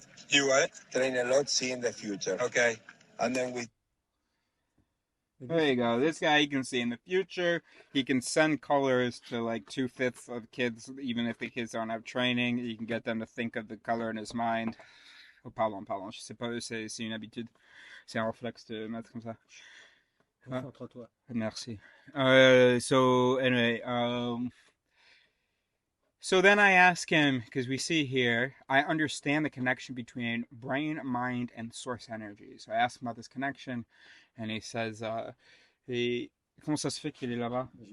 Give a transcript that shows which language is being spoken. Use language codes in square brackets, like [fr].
[en] You what? Train a lot seeing the future. Okay. And then with There you go. This guy, he can see in the future. He can send colors to like 2/5 of kids, even if the kids don't have training. You can get them to think of the color in his mind. [fr] Oh, pardon. Je sais pas, c'est une habitude. C'est un réflexe de mettre comme ça. Concentre-toi. Merci. [en] So anyway, so then I ask him, because we see here, I understand the connection between brain, mind, and source energy. So I ask him about this connection, and he says, [fr] comment ça se fait qu'il est là-bas?